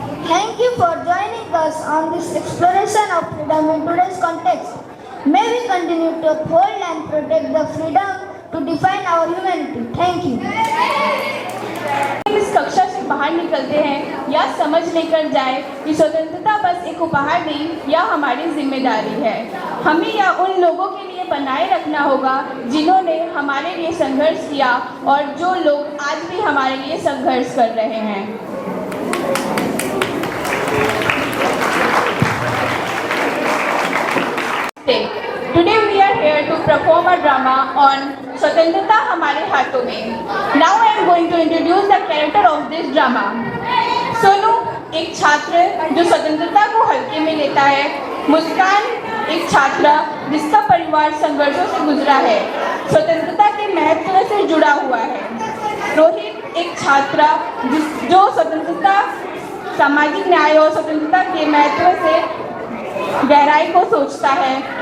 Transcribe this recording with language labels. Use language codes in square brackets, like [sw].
[en] Thank you for joining us on this exploration of freedom in today's context. May we continue to uphold and protect the freedom to define our humanity. Thank you. [hi] इस कक्षा से बाहर निकलते हैं या समझ लेकर जाए कि स्वतंत्रता बस एक उपहार नहीं, यह हमारी जिम्मेदारी है। हमें यह उन लोगों के लिए बनाए रखना होगा जिन्होंने हमारे लिए संघर्ष किया और जो लोग आज भी हमारे लिए संघर्ष कर रहे हैं। [en] Today we are here to perform a drama on [hi] स्वतंत्रता हमारे हाथों में। [en] Now I am going to introduce the character of this drama. [hi] Sonu एक छात्र जो स्वतंत्रता को हल्के में लेता है। मुस्कान एक छात्रा जिसका परिवार संघर्षों से गुजरा है, स्वतंत्रता के महत्व से जुड़ा हुआ है। रोहित एक छात्रा जो स्वतंत्रता, सामाजिक न्याय और स्वतंत्रता के महत्व से गहराई को सोचता है।